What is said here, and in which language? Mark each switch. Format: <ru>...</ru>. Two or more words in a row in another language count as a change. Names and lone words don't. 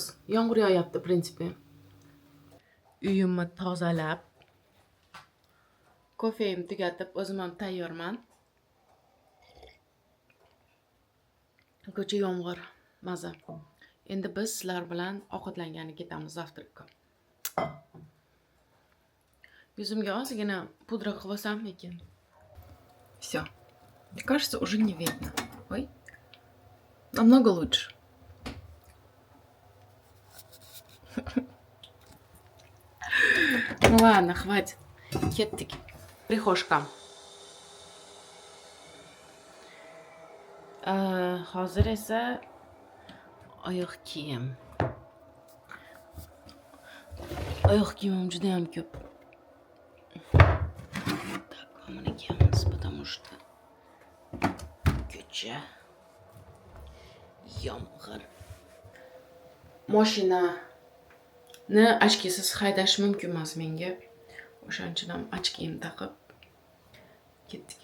<uz>Yomg'ir yog'yapti, prinsipi. Uyimni tozalab, kofemni tugatib, o'zim ham tayyorman. Ko'cha yomg'ir, maza. Endi biz sizlar bilan ovqatlangani ketamiz zavtrakka. Yuzimga ozgina pudra qilib olsammikin?</uz> <ru>Все. Мне кажется, уже не видно. Ой. Намного лучше. Ну ладно, хватит.</ru> <uz>Кетtik. Прихожка. Hozir esa oyoq kiyim. Oyoq kiyimim juda ham ko'p. Так, mana kiyamiz,</uz> <ru>потому что</ru> <uz>ko'cha yomg'ir. Mashinani ochkisiz haydash mumkin emas menga. O'shancha ham ochkiyim taqib Ketdik.</uz>